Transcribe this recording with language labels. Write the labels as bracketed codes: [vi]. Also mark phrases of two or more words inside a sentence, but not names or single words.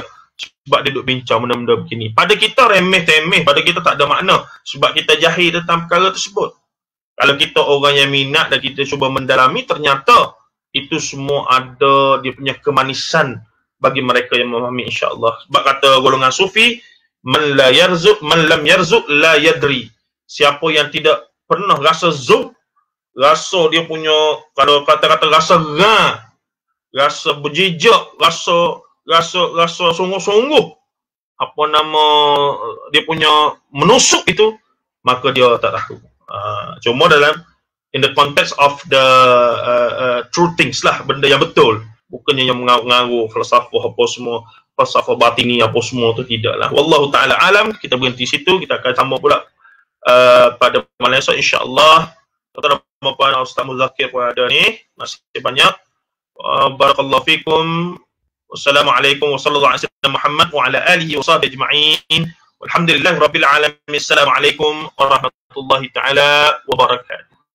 [ms] Sebab dia duduk bincang benda-benda begini. Pada kita remeh-temeh, pada kita tak ada makna. Sebab kita jahil tentang perkara tersebut. Kalau kita orang yang minat dan kita cuba mendalami, ternyata itu semua ada dia punya kemanisan bagi mereka yang memahami, [ar] إن شاء الله. [ms] Sebab kata golongan sufi, [ar] من لم يرزق لا يدري. [ms] Siapa yang tidak pernah rasa zuk, rasa dia punya, kalau kata-kata rasa rasa berjejak, rasa sungguh-sungguh, apa nama dia punya menusuk itu, maka dia tak tahu. Cuma dalam [en] in the context of the true things [ms] lah, benda yang betul, bukannya yang mengaruh falsafah apa semua, falsafah batini apa semua tu, tidaklah. [ar] والله تعالى أعلم. [ms] Kita berhenti situ, kita akan sambung pula pada malam esok, [ar] إن شاء الله. [ms] Tuan-tuan dan puan, Ustaz Muzakir pun ada ni, masih banyak. [ar] بارك الله فيكم. والسلام عليكم ورحمة الله وبركاته. محمد وعلى آله وصحبه أجمعين. والحمد لله رب العالمين. السلام عليكم ورحمة الله تعالى وبركاته.